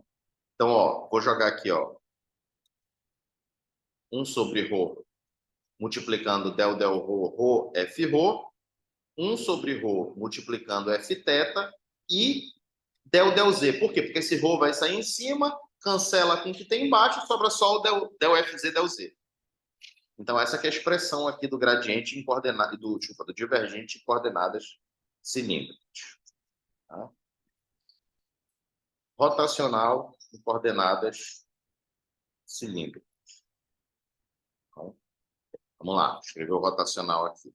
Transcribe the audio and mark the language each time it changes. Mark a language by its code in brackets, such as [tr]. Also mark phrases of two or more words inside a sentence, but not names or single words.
[pt] Então, ó, vou jogar aqui, ó, 1 sobre ρ multiplicando del ρ, f ρ, 1 sobre ρ multiplicando f θ e del z. Por quê? Porque esse ρ vai sair em cima, cancela com o que tem embaixo, sobra só o del fz, del z. Então, essa que é a expressão aqui do gradiente em coordenadas, do divergente em coordenadas cilíndricas. Tá? Rotacional em coordenadas cilíndricas. Então, vamos lá, escrever o rotacional aqui.